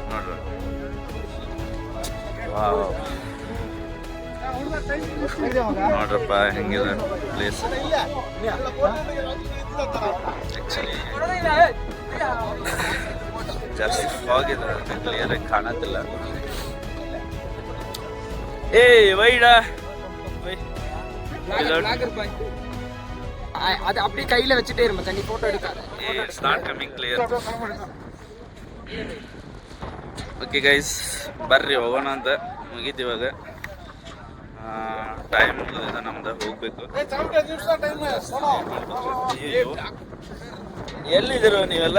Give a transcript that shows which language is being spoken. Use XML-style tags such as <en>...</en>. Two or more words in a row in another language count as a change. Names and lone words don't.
<kn>ವಾವ್, ನೋಡ್ರಪ್ಪ ಹೆಂಗಿದೆ ಪ್ಲೇಸ್. ಆ್ಯಕ್ಚುಲಿ ಜಾಸ್ತಿ ಫಾಗ್ ಇದೆ, ಕ್ಲಿಯರಾಗಿ ಕಾಣತ್ತಿಲ್ಲ.</kn> <ta>வைடா அது அப்படியே கையில வச்சுட்டே இருமா, தண்ணி போட்டோ எடுக்காத.</ta> <en>It's not coming clear. okay guys,</en> <kn>ಬರ್ರಿ ಹೋಗೋಣ ಅಂತ. ಮುಗೀತು ಇವಾಗ. ಟೈಮ್ ಮುಗಿದ ನಮ್ದು, ಹೋಗ್ಬೇಕು. ಎಲ್ಲಿದ್ದೀರೋ ನೀವೆಲ್ಲ?</kn>